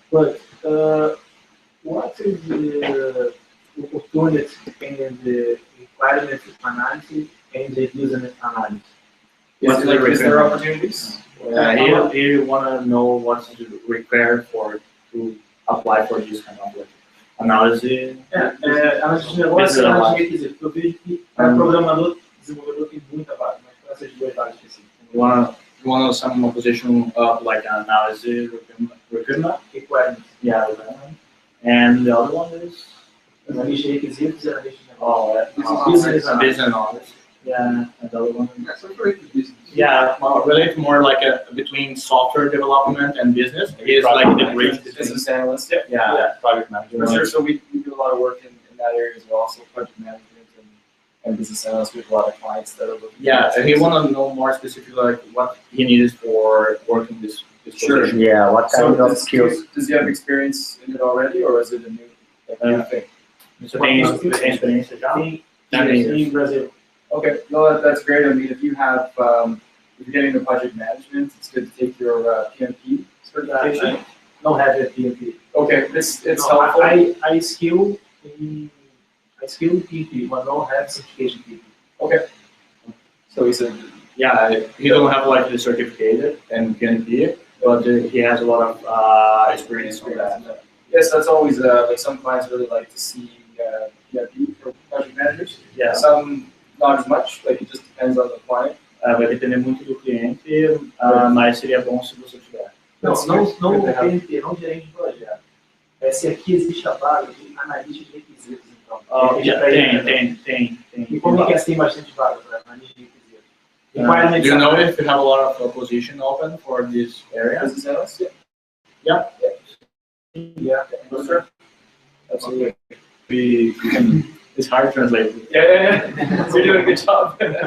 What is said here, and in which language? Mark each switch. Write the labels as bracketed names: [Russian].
[English] But what is the opportunity and the requirement analysis and the business analysis? Is there opportunities? He want to know what's required to apply for this kind of análise. [Portuguese] Análise de negócio, análise de requisito. Eu vejo que para programador, desenvolvedor tem muita vaga, mas para essas duas vagas específicas. [English] You want to know some position of like analysis, recruitment? Requirements. Yeah, and the other one is? [Portuguese] Analista de requisitos e analista de negócio. [English] Oh, business analysis. Yeah, and the other one. That's great for business. Yeah, relate more like between software development and business. He is like the bridge between Business analyst. yeah, project manager. For sure. So we do a lot of work in that area as well. So project management and business analysts. We have a lot of clients that are looking. Yeah, and he want to know more specifically like what he needs for working this position. Yeah, what kind of skills? Does he have experience in it already, or is it a new thing? [Portuguese] Você tem experiência já? Em Brasil. [English] Okay, no, that's great. I mean, if you have, if you're getting into project management, it's good to take your PMP certification. I don't have a PMP. Okay, it's No, helpful. I skill in PMP, but don't have certification PMP. Okay. So he said, Yeah, he don't have like the certificate and PNP, but he has a lot of experience on that. yes, that's always like some clients really like to see PMP for project managers. Yeah. Some not as much. Like it just depends on the client. [Portuguese] Vai depender muito do cliente, mas seria bom se você tiver. Não PMP, não gerente de projeto. Se aqui existe a vaga de analista de requisitos, então. Tem. E como que tem bastante vaga para analista de requisitos? [English] Do you know if you have a lot of position open for this area? Business analyst? Yeah. Yeah. Sure. Absolutely. We can. It's hard to translate. Yeah. You're doing a good job.